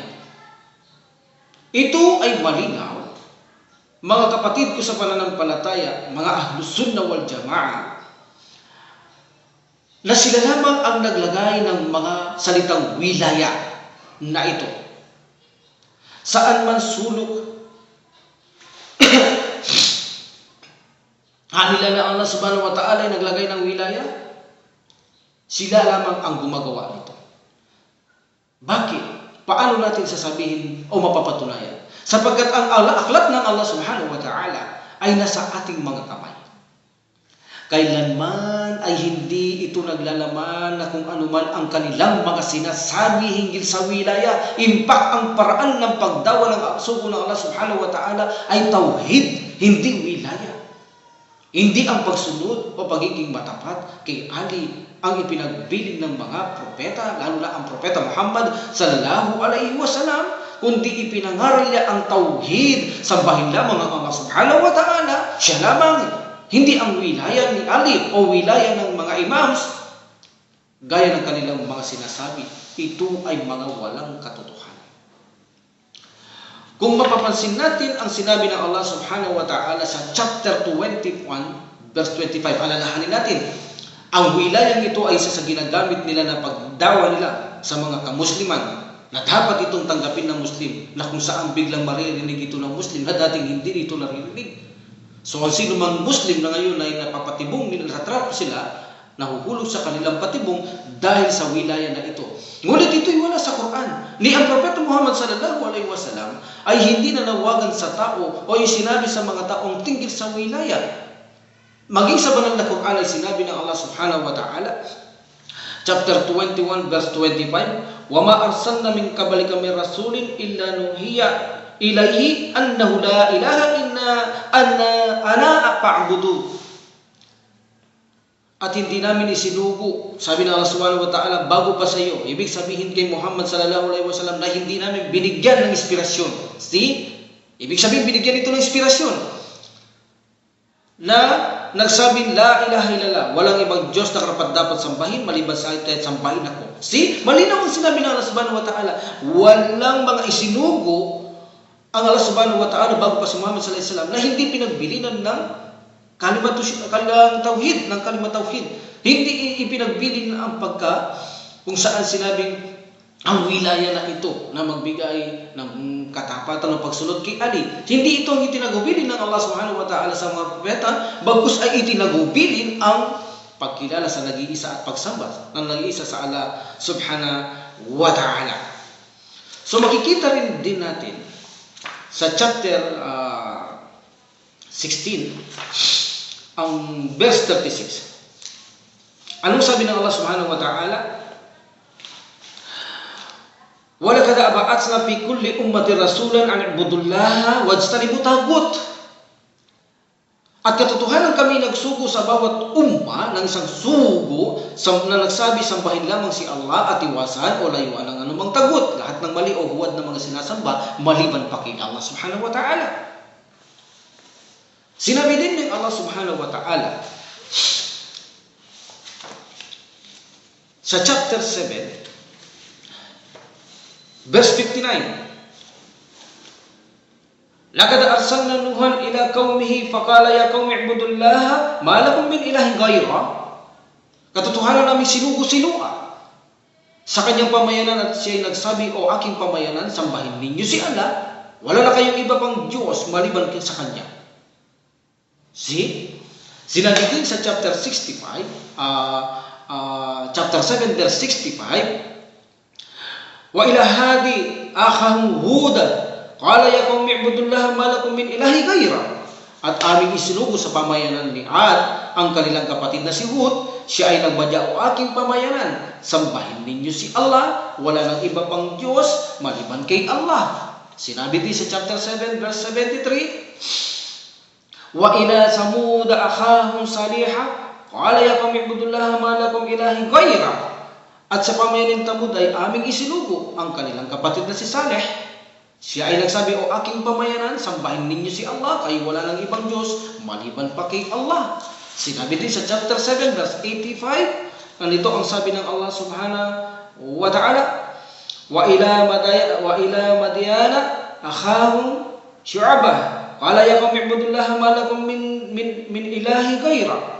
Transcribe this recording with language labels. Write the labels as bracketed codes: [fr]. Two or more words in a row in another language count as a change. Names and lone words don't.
[tl] Ito ay malinaw, mga kapatid ko sa pananampalataya, mga [ar] أهل السنة والجماعة, [tl] na sila lamang ang naglagay ng mga salitang wilaya na ito. Saan man sulok nila na [ar] الله سبحانه وتعالى [tl] ay naglagay ng wilaya, sila lamang ang gumagawa nito. Bakit? Paano natin sasabihin o mapapatunayan? Sapagkat ang aklat ng [ar] الله سبحانه وتعالى [tl] ay nasa ating mga kamay. Kailanman ay hindi ito naglalaman na kung anuman ang kanilang mga sinasabi hinggil sa wilaya. Impak ang paraan ng pagdawa ng sugo ng [ar] الله سبحانه وتعالى [tl] ay tauhid, hindi wilaya. Hindi ang pagsunod o pagiging matapat kay Ali ang ipinagbilin ng mga propeta, lalo na ang propeta Muhammad [ar] صلى الله عليه وسلم, [tl] kundi ipinangaral niya ang tauhid, sambahin lamang ang [ar] الله سبحانه وتعالى, [tl] siya lamang, hindi ang wilaya ni Ali o wilaya ng mga imams, gaya ng kanilang mga sinasabi. Ito ay mga walang katotohanan. Kung mapapansin natin ang sinabi ng [ar] الله سبحانه وتعالى [tl] sa [en] chapter 21, verse 25, [tl] alalahanin natin, ang wilayang ito ay isa sa ginagamit nila na pagdawa nila sa mga kamusliman na dapat itong tanggapin ng Muslim, na kung saan biglang maririnig ito ng Muslim na dating hindi ito naririnig. So ang sino mang Muslim na ngayon ay napapatibong nila, natrato sila, nahuhulog sa kanilang patibong dahil sa wilaya na ito. Ngunit ito'y wala sa Quran. Ni ang Propeta Muhammad [ar] صلى الله عليه وسلم [tl] ay hindi nanawagan sa tao o sinabi sa mga taong tingil sa wilaya. Maging sa banal na Quran ay sinabi ng [ar] الله سبحانه وتعالى, [en] chapter 21 verse 25, [ar] وَمَا أَرْسَلْنَا مِنْ قَبْلِكَ مِنْ رَسُولٍ إِلَّا نُوحِيَ إِلَيْهِ أَنَّهُ لَا إِلَهَ إِلَّا أَنَا فَاعْبُدُونِ. [tl] At hindi namin isinugo, sabi ng [ar] الله سبحانه وتعالى, [tl] bago pa sa iyo. Ibig sabihin kay Muhammad [ar] صلى الله عليه وسلم [tl] na hindi namin binigyan ng inspirasyon. See? Ibig sabihin binigyan ito ng inspirasyon. Na nagsabing [ar] لا إله إلا الله, [tl] walang ibang Diyos na karapat-dapat sambahin maliban sa akin, kahit sambahin ako. See? Malinaw ang sinabi ng [ar] الله سبحانه وتعالى. [tl] Walang mga isinugo ang [ar] الله سبحانه وتعالى [tl] bago pa si Muhammad [ar] صلى الله عليه وسلم [tl] na hindi pinagbilinan ng [ar] كلمة توحيد, [tl] ng [ar] كلمة توحيد. [tl] Hindi ipinagbilin ang kung saan sinabing ang wilaya na ito na magbigay ng katapatan ng pagsunod kay Ali. Hindi ito ang itinagubilin ng [ar] الله سبحانه وتعالى [tl] sa mga propeta, bagkus ay itinagubilin ang pagkilala sa nag-iisa at pagsamba ng nag-iisa sa [ar] الله سبحانه وتعالى. [tl] So makikita rin din natin sa chapter 16, ang verse 36. Anong sabi ng [ar] الله سبحانه وتعالى? وَلَقَدْ بَعَثْنَا فِي كُلِّ أُمَّةٍ رَسُولًا أَنِ اعْبُدُوا اللَّهَ وَاجْتَنِبُوا الطَّاغُوتَ. [tl] At katotohanan kami nagsugo sa bawat umma ng isang sugo na nagsabi, sambahin lamang si Allah at iwasan o layuan ng anumang tagut, lahat ng mali o huwad ng mga sinasamba maliban pa kay [ar] الله سبحانه وتعالى. [tl] Sinabi din ng [ar] الله سبحانه وتعالى [tl] sa [en] chapter 7 verse 59, [ar] لَقَدْ أَرْسَلْنَا نُوحًا إِلَى قَوْمِهِ فَقَالَ يَا قَوْمِ اعْبُدُوا اللَّهَ مَا لَكُمْ مِنْ إِلَٰهٍ غَيْرُهُ. [tl] Katotohanan namin sinugo-sinua sa kanyang pamayanan at siya'y nagsabi, o aking pamayanan, sambahin ninyo si Allah, wala na kayong iba pang Diyos maliban sa Kanya. See? Sinabi din sa [en] chapter 65, chapter 7 verse 65, [ar] وإلى عاد أخاهم هودا قال يا قوم اعبدوا الله ما لكم من إله غيره. [tl] At aming isinugo sa pamayanan ni Ad ang kanilang kapatid na si Hud, siya ay nagbadya o aking pamayanan. Sambahin ninyo si Allah, wala nang iba pang Diyos maliban kay Allah. Sinabi din sa [en] chapter 7 verse 73, [ar] وإلى ثمود أخاهم صالحا قال يا قوم اعبدوا الله ما لكم إله غيره. [tl] At sa pamayanin Tamud ay aming isinugo ang kanilang kapatid na si Saleh. Siya ay nagsabi, o aking pamayanan, sambahin ninyo si Allah, kayo wala nang ibang Diyos maliban pa kay Allah. Sinabi din sa [en] chapter 7 verse 85, [tl] nandito ang sabi ng [ar] الله سبحانه وتعالى, وإلى مدين أخاهم شعيبا قال يا قوم اعبدوا الله ما لكم من إله غيره.